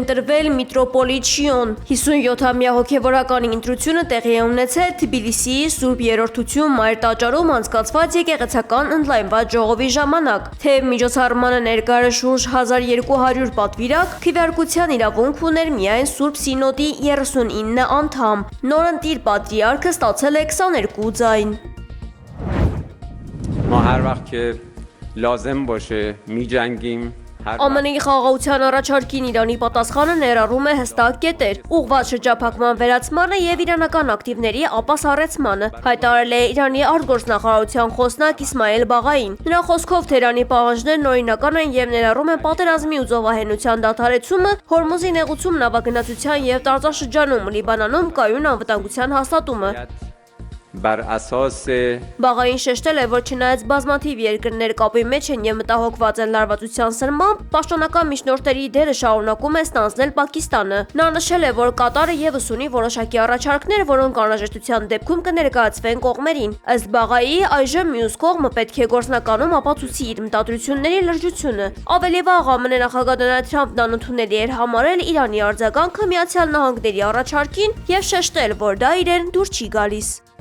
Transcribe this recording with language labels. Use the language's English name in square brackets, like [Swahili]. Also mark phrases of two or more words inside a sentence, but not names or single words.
[Armenian] ընտրվել միտրոպոլիտ Շիոն։ 57-ամյա հոգևորական ընտրությունը տեղի է ունեցել Թբիլիսիի Սուրբ Երրորդություն Մայր տաճարում անցկացված եկեղեցական ընդլայնված ժողովի ժամանակ։ Թեև միջոցառմանը ներկայ շուրջ 1200 պատվիրակ, քվեարկության իրավունք ուներ միայն Սուրբ Սինոդի 39 անդամ։ Նորընտիր պատրիարքը ստացել է 22 ձայն։ [Persian] ما هر وقت که لازم باشه می‌جنگیم [Armenian] ԱՄՆ-ի խաղաղության առաջարկին Իրանի պատասխանը ներառում է հստակ կետեր, ուղղված շրջափակման վերացմանը եւ իրանական ակտիվների ապասառեցմանը, հայտարարել է Իրանի արտգործնախարարության խոսնակ Իսմայել Բաղային։ Նրա խոսքով Թեհրանի պահանջներն օրինական են եւ ներառում են պատերազմի ու զոհահենության դադարեցումը, Հորմուզի նեղուցում նավագնացության եւ տարածաշրջանում Լիբանանում կայուն անվտանգության հաստատումը։ [Persian] بر اساس [Armenian] Բաղային շեշտել է, որ չնայած բազմաթիվ երկրներ կապի մեջ են եւ մտահոգված են լարվածության սրմամբ, պաշտոնական միջնորդների դերը շարունակում է ստանձնել Պակիստանը։ Նա նշել է, որ Կատարը եւս ունի որոշակի առաջարկներ, որոնք անհրաժեշտության դեպքում կներկայացվեն կողմերին։ Ըստ Բաղայի, այժմ մյուս կողմը պետք է գործնականում ապացուցի իր մտադրությունների լրջությունը։ Ավելի վաղ ԱՄՆ նախագահ Դոնալդ Թրամփն անընդունելի էր համարել Իրանի արձագանքը Միացյալ Նահանգների առաջարկին եւ շեշտել, որ դա իրեն դուր չի գալիս։